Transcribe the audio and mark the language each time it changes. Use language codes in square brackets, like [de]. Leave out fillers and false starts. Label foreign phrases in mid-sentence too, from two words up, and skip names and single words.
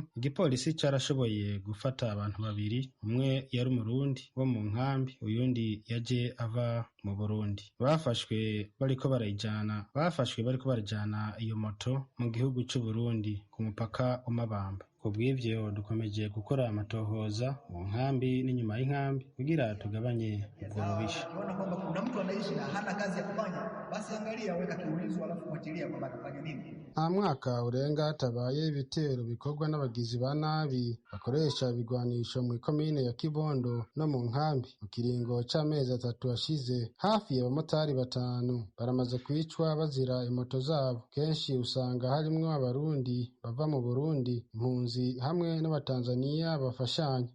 [rn] Igipolisi carashoboye gufata abantu 2, umwe yari umurundi wo mu nkambi, uyundi yaje ava mu Burundi. Bafashwe bariko barajana iyo moto mu gihugu cy'u Burundi ku mupaka wa Mabamba. ku bw'ivyo dukomeje gukora amatohoza mu nkambi n'inyuma y'inkambi kugira tugabanye ubwo bubisha. [sw] Ukiona kwamba kuna mtu anaishi na hana kazi ya kufanya, basi angalia, weka kiulizo, alafu fuatilia kwamba anafanya nini. [rn] Nta mwaka urenga hatabaye ibitero bikorwa n'abagizi ba nabi bakoresha ibigwanisho mu ikomine ya Kibondo no mu nkambi. Mu kiringo c'amezi 3 ashize, hafi y'abamotari 5 baramaze kwicwa bazira imoto zabo. Kenshi usanga harimwo abarundi bava mu Burundi, impunzi hamwe n'abatanzaniya bafashanya.